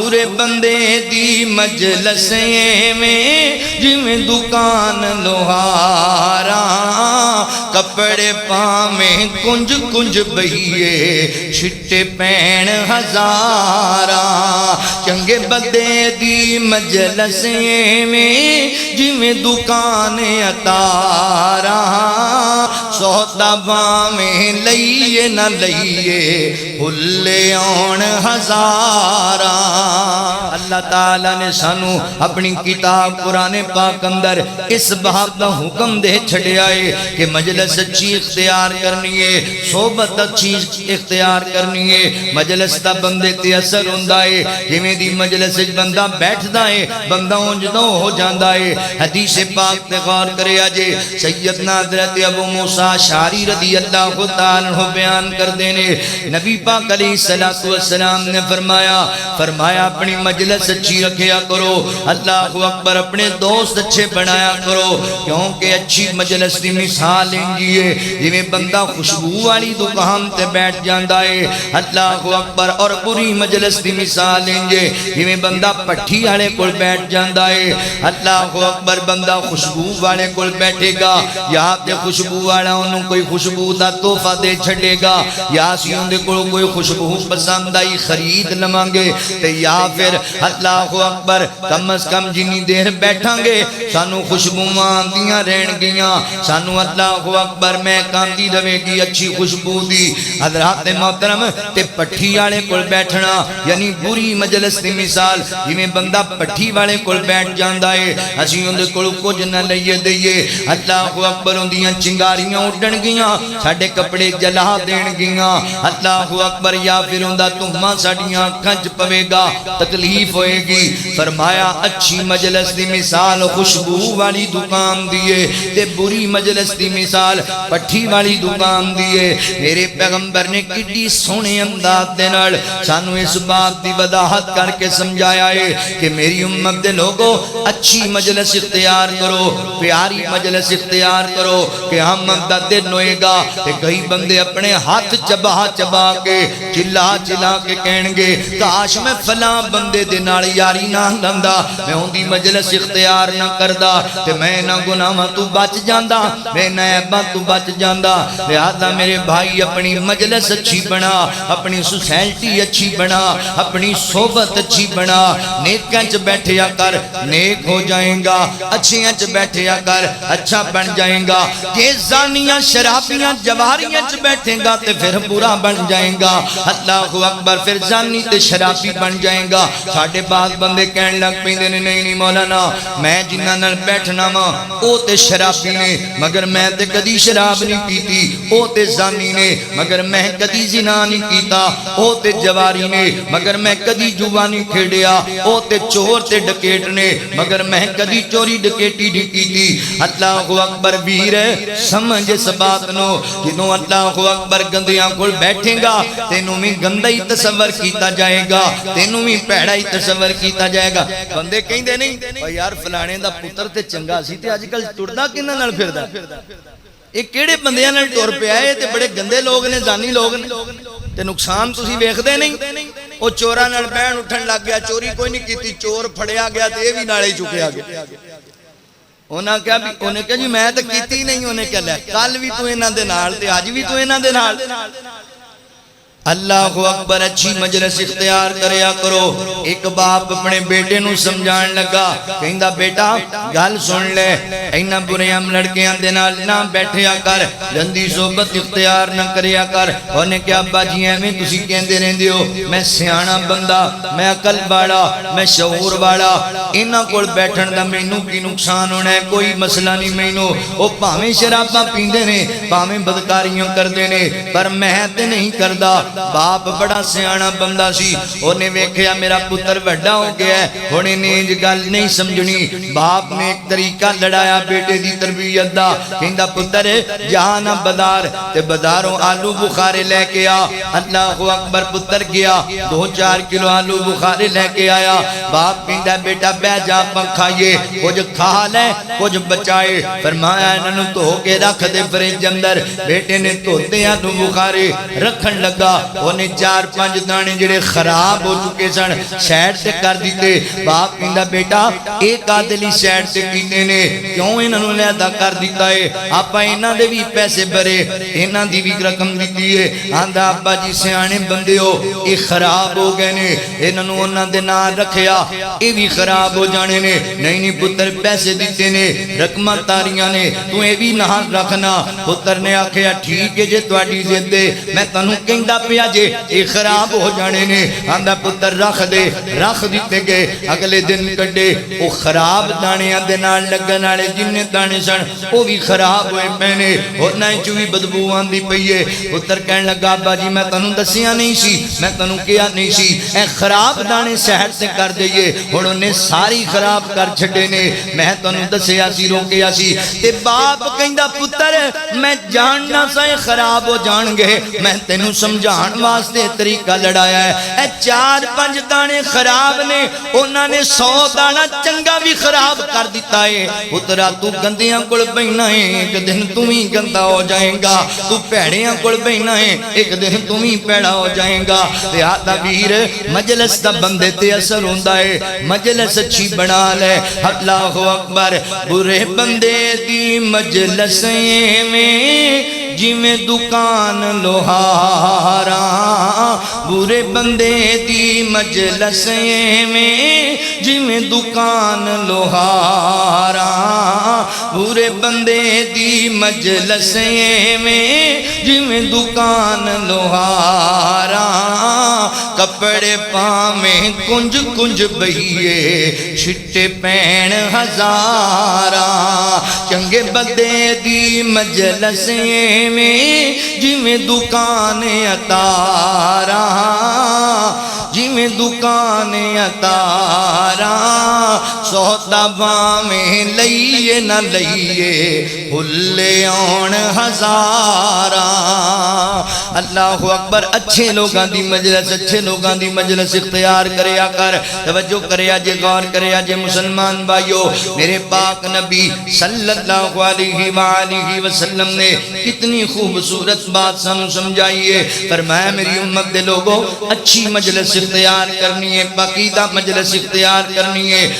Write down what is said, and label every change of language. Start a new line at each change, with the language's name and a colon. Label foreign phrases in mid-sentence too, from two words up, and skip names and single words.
Punjabi: تورے بندے دی مجلسیں میں جویں دکان لوہارا کپڑے پاویں کنج کنج بہیے چھٹے پین ہزارا چنگے بندے دی مجلسیں میں جویں دکان اتارا سودا باویں لئیے نہ لئیے بھلے آن ہزارا اللہ تعالیٰ نے سانو اپنی کتاب قرآن پاک اندر اس باب دا حکم دے چھڑے آئے کہ مجلس اچھی اختیار کرنی ہے صحبت اچھی اختیار کرنی ہے مجلس دا بندے تے اثر ہوندہ ہے جویں دی مجلس بندہ بیٹھدا ہے بندہ اونجدوں ہو جاندا ہے حدیث پاک تے غور کرے آجے سیدنا حضرت ابو موسیٰ اشعری
Arabic: رضی اللہ تعالیٰ عنہ
Punjabi: بیان کر دینے نبی پاک
Arabic: علیہ السلام
Punjabi: نے فرمایا اپنی مجلس اچھی رکھیا کرو
Arabic: اللہ اکبر
Punjabi: اپنے دوست اچھے بنایا کرو کیونکہ اچھی مجلس دی مثال انجیے جویں بندہ خوشبو والی دکان تے بیٹھ جاندا ہے
Arabic: اللہ اکبر
Punjabi: اور بری مجلس دی مثال انجے جویں بندہ پٹھی والے کول بیٹھ جاندا ہے
Arabic: اللہ اکبر
Punjabi: بندہ خوشبو والے کول بیٹھے گا یا تے خوشبو والا انہوں کوئی خوشبو دا تحفہ دے چھڑے گا یا سیوں دے کوئی خوشبو پسند آئی خرید لمانگے تے یا پھر
Arabic: اللہ اکبر
Punjabi: کم از کم جنی دیر بیٹھاں گے سانو خوشبو آندیاں رہن گیاں سانو
Arabic: اللہ اکبر
Punjabi: میں کاندی روے گی اچھی خوشبو دی حضرات محترم تے پٹھی والے کول بیٹھنا یعنی بری مجلس دی مثال جویں بندہ پٹھی والے کول بیٹھ جاندا ہے اسی اون دے کول کچھ نہ لئیے دئیے
Arabic: اللہ اکبر
Punjabi: اندیاں چنگاریاں اڈن گیاں ساڈے کپڑے جلا دین گیاں
Arabic: اللہ اکبر
Punjabi: یا پھر اوندا تہمہ ساڈیاں کھنج پوے گا تکلیف ہوئے گی فرمایا اچھی مجلس دی مثال خوشبو والی دکان دیئے تے بری مجلس دی مثال پٹھی والی دکان دیئے میرے پیغمبر نے کڈی سونے انداز دے نال سانو اس بات دی وضاحت کر کے سمجھایا ہے کہ میری امت دے لوگوں اچھی مجلس اختیار کرو پیاری مجلس اختیار کرو کہ ہم مدد دن ہوئے گا کہ کئی بندے اپنے ہاتھ چبا چبا کے چلا چلا کے کہیں گے کاش میں فلاں بندے دے نال یاری نہ لندا میں ہوں دی مجلس اختیار نہ کردا تے میں نہ گناہ تو بچ جاندا میں نہ عیباں تو بچ جاندا لہذا میرے بھائی اپنی مجلس اچھی بنا اپنی سوسائٹی اچھی بنا اپنی صحبت اچھی بنا نیکاں چ بیٹھیا کر نیک ہو جائیں گا اچھیاں چ بیٹھیا کر اچھا بن جائیں گا کہ زانیاں شرابیاں جواریاں چ بیٹھیں گا تے پھر برا بن جائیں گا
Arabic: اللہ اکبر
Punjabi: پھر زانی تے شرابی بن جائیں گا ساڈے بعض بندے کہن لگ پیندے نے نہیں مولانا میں جنہاں نال بیٹھنا وا او تے شرابی نے مگر میں تے کدی شراب نہیں پیتی او تے زانی نے مگر میں کدی زنا نہیں کیتا او تے جواری نے مگر میں کدی جوا نہیں کھیڑیا او تے چور تے ڈکیٹ نے مگر میں کدی چوری ڈکیٹی نہیں کیتی
Arabic: اللہ اکبر
Punjabi: ویر سمجھ اس بات نو جنوں
Arabic: اللہ اکبر
Punjabi: گندیاں کول بیٹھیں گا تینوں بھی گندا ہی تصور کیتا جائے گا تینوں بھی پیڑا ہی تصور کیتا جائے گا بندے کہیں دے نہیں یار فلانے دا پتر تے چنگا سی تے آج کل ٹردا کنہاں نال پھردا ایک کیڑے بندیاں نال ٹر پیا اے تے بڑے گندے لوگ نے زانی لوگ نے تے نقصان تسی ویکھدے نہیں او چوراں نال بہن اٹھن لگ گیا چوری کوئی نہیں کیتی چور پھڑیا گیا تے اے وی نالے چکیا گیا انہاں کہا جی میں تے کیتی نہیں انہیں کہا لے کل بھی تو انہاں دے نال تے آج بھی تو انہاں دے نال
Arabic: اللہ اکبر
Punjabi: اچھی مجلس اختیار کریا کرو ایک باپ اپنے بیٹے نو سمجھان لگا کہندا بیٹا گل سن لے اینا برے ہم لڑکیاں دے نال نہ بیٹھیا کر گندی صحبت اختیار نہ کریا کر انہیں کہا ابا جی ایویں تسی کہندے رہندے ہو میں سیاںا بندہ میں عقل والا میں شعور والا انہاں کول بیٹھن دا مینوں کی نقصان ہونا ہے کوئی مسئلہ نہیں مینوں او بھاویں شراباں پیندے نے بھاویں بدکاریاں کردے نے پر میں تے نہیں کردا باپ بڑا سیانا بندہ سی انہیں ویکھیا میرا پتر بڑا ہو گیا ہے انہیں نیج گل نہیں سمجھنی باپ نے ایک طریقہ لڑایا بیٹے دی تربیت دا کہندا پتر جہانا بازار تے بازاروں آلو بخارے لے کے آ
Arabic: اللہ اکبر
Punjabi: پتر گیا 2-4 کلو آلو بخارے لے کے آیا باپ کہندا بیٹا بہ جا پکھائیے کچھ کھا لے کچھ بچائے فرمایا انہوں تو کے رکھ دے فریج اندر بیٹے نے دھوتے آلو بخارے رکھن لگا انہیں 4-5 دانے جڑے خراب ہو چکے سن سائیڈ تے کر دیتے باپ کہندا بیٹا ایک عادلی سائیڈ تے کیتے نے کیوں انہاں نوں علیحدہ کر دیتا ہے آپا انہاں دے بھی پیسے بھرے انہاں دی بھی رقم دیتی ہے آندا ابا جی سیانے بندے ہو یہ خراب ہو گئے نے انہاں نوں انہاں دے نال رکھیا یہ بھی خراب ہو جانے نے نہیں پتر پیسے دیتے نے رقماں تاریاں نے تو یہ بھی نال رکھنا پتر نے آکھیا ٹھیک ہے جے تواڈی ضد ہے میں تانوں کہندا پیا جے یہ خراب ہو جانے نے آندا پتر رکھ دے رکھ دیتے گئے اگلے دن کڈے وہ خراب دانیاں دے نال لگن والے جننے دانے سن وہ بھی خراب ہوئے پینے انہاں چوں بھی بدبو آندی پئی ہے پتر کہن لگا ابا جی میں تانوں دسیا نہیں سی میں تانوں کیا نہیں سی اے خراب دانے سحر سے کر دئیے ہن انہیں ساری خراب کر چھڈے نے میں تانوں دسیا سی روکیا سی تے باپ کہندا پتر میں جاننا سا خراب ہو جان گے میں تینوں سمجھان واسطے طریقہ لڑایا ہے اے 4-5 دانے خراب نے انہاں نے 100 دانا چنگا بھی خراب کر دیتا ہے پترا تو گندیاں کول بیٹھنا ہے ایک دن تم ہی گندا ہو جائے گا تو پیڑیاں کول بیٹھنا ہے ایک دن تم ہی پیڑا ہو جائے گا لہذا ویر مجلس دا بندے تے اثر ہوندا ہے مجلس اچھی بنا لے
Arabic: اللہ اکبر
Punjabi: برے بندے دی مجلس میں جی میں دکان لوہارا برے بندے دی مجلس میں جی میں دکان لوہارا برے بندے دی مجلس میں جی میں دکان لوہارا کپڑے پامیں کنج کنج بہیے چھٹے پین ہزارا چنگے بدے دی مجلس میں جی میں دکان اتارا جی میں دکان اتارا سودا میں لئیے نہ لئیے بھلے آن ہزارا
Arabic: اللہ اکبر
Punjabi: اچھے لوگاں دی مجلس اچھے لوگاں دی مجلس اختیار کریا کر توجہ کریا جے غور کریا جے مسلمان بھائیو میرے پاک نبی
Arabic: صلی اللہ علیہ وآلہ وسلم
Punjabi: نے کتنی خوبصورت بات سانو سمجھائیے فرمایا میری امت دے لوگوں اچھی مجلس اختیار کرنی ہے باقیدہ مجلس اختیار کرنی ہے